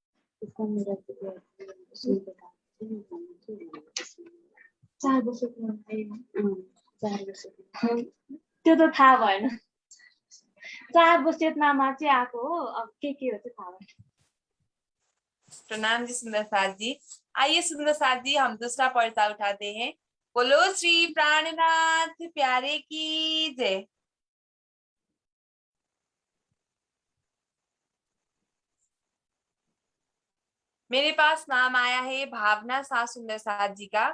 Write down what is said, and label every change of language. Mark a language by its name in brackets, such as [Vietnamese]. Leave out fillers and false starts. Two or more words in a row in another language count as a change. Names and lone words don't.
[Nepali] त्यो त थाहा भएन। 4 वसीयतनामा चाहिँ आएको हो, अब के हो चाहिँ थाहा भएन। [Hindi] प्रणाम जी सुंदर साथ जी। आइए सुंदर साथ जी, हम दूसरा पर्चा उठाते हैं। बोलो श्री प्राणनाथ प्यारे की जय। मेरे पास नाम आया है भावना सा सुंदर साथ जी का।